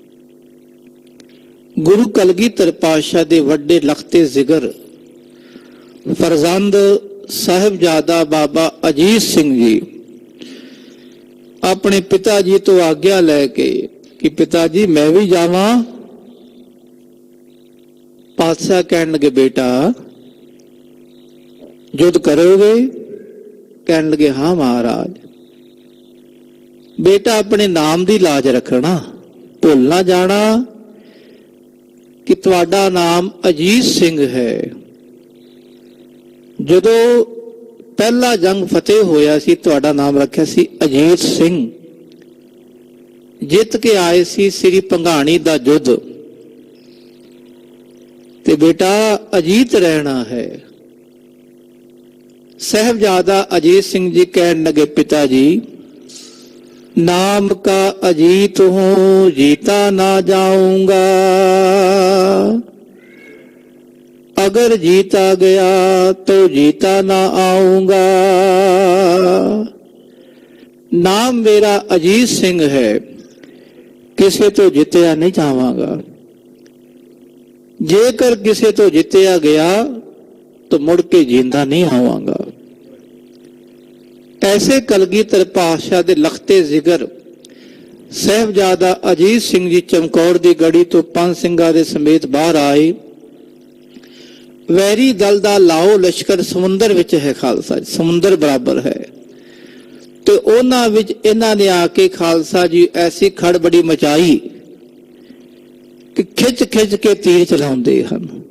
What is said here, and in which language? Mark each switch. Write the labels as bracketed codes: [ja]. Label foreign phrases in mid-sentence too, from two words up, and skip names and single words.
[pa] ਗੁਰੂ ਕਲਗੀਧਰ ਪਾਤਸ਼ਾਹ ਦੇ ਵੱਡੇ ਲਖਤੇ ਜ਼ਿਗਰ ਫਰਜ਼ੰਦ ਸਾਹਿਬਜ਼ਾਦਾ ਬਾਬਾ ਅਜੀਤ ਸਿੰਘ ਜੀ ਆਪਣੇ ਪਿਤਾ ਜੀ ਤੋਂ ਆਗਿਆ ਲੈ ਕੇ ਕਿ ਪਿਤਾ ਜੀ ਮੈਂ ਵੀ ਜਾਵਾਂ। ਪਾਤਸ਼ਾਹ ਕਹਿਣ ਲੱਗੇ ਬੇਟਾ ਯੁੱਧ ਕਰੋਗੇ? ਕਹਿਣ ਲੱਗੇ ਹਾਂ ਮਹਾਰਾਜ। [hi] बेटा अपने नाम की लाज रखना, भुल ना जाना कि तुहाडा नाम अजीत सिंह है। [pa] ਜਦੋਂ ਪਹਿਲਾ ਜੰਗ ਫਤਿਹ ਹੋਇਆ ਸੀ ਤੁਹਾਡਾ ਨਾਮ ਰੱਖਿਆ ਸੀ ਅਜੀਤ ਸਿੰਘ। ਜਿੱਤ ਕੇ ਆਏ ਸੀ ਸ੍ਰੀ ਭੰਗਾਣੀ ਦਾ ਯੁੱਧ, ਤੇ ਬੇਟਾ ਅਜੀਤ ਰਹਿਣਾ ਹੈ। [hi] साहिबजादा अजीत सिंह जी [pa] ਕਹਿਣ ਲੱਗੇ [hi] पिता जी नाम का अजीत हूं, जीता ना जाऊंगा। अगर जीता गया तो जीता ना आऊंगा। [pa] ਨਾਮ ਮੇਰਾ ਅਜੀਤ ਸਿੰਘ ਹੈ, ਕਿਸੇ ਤੋ ਜਿੱਤਿਆ ਨਹੀਂ ਜਾਵਾਂਗਾ। ਜੇਕਰ ਕਿਸੇ ਤੋ ਜਿੱਤਿਆ ਗਿਆ ਤੋ ਮੁੜ ਕੇ ਜ਼ਿੰਦਾ ਨਹੀਂ ਆਵਾਂਗਾ। ਐਸੇ ਕਲਗੀਧਰ ਪਾਤਸ਼ਾਹ ਦੇ ਲਖਤੇ ਜਿਗਰ ਸਾਹਿਬਜ਼ਾਦਾ ਅਜੀਤ ਸਿੰਘ ਜੀ ਚਮਕੌਰ ਦੀ ਗੜ੍ਹੀ ਤੋ 5 ਸਿੰਘਾਂ ਦੇ ਸਮੇਤ ਬਾਹਰ ਆਏ। ਵੈਰੀ ਦਲ ਦਾ ਲਾਓ ਲਸ਼ਕਰ ਸਮੁੰਦਰ ਵਿਚ ਹੈ ਖਾਲਸਾ ਜੀ, ਸਮੁੰਦਰ ਬਰਾਬਰ ਹੈ। ਤੋ ਉਨ੍ਹਾਂ ਵਿਚ ਇਨ੍ਹਾਂ ਨੇ ਆਕੇ ਖਾਲਸਾ ਜੀ ਐਸੀ ਖੜਬੜੀ ਮਚਾਈ ਕਿ ਖਿੱਚ ਖਿੱਚ ਕੇ ਤੀਰ ਚਲਾਉਂਦੇ ਹਨ।